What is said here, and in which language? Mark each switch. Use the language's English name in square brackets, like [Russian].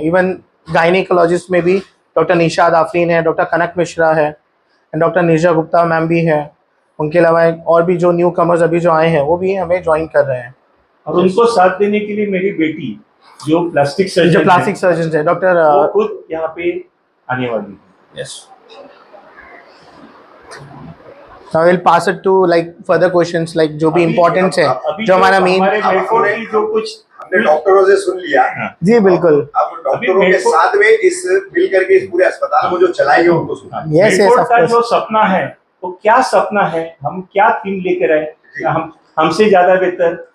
[Hindi] Even gynaecologist में भी doctor Nishad Afreen है, डॉक्टर कनक मिश्रा है, डॉक्टर निर्जा गुप्ता मैम भी है। उनके अलावा और भी जो न्यू कमर्स अभी जो आए हैं वो भी हमें ज्वाइन कर रहे हैं। और उनको साथ देने के लिए मेरी बेटी जो प्लास्टिक सर्जन है डॉक्टर, वो खुद यहाँ पे आने वाली है। [English] yes, I will pass it to like further questions, like [Hindi] जो भी इम्पोर्टेंस है, जो हमारा मेन। जो कुछ हमने डॉक्टरों से सुन लिया। जी बिल्कुल। अब डॉक्टरों के साथ में इस मिल करके इस पूरे अस्पताल को जो चलाएंगे उनको सुना। यस, का जो सपना है वो क्या सपना है, हम क्या थीम लेकर आए, हमसे ज्यादा बेहतर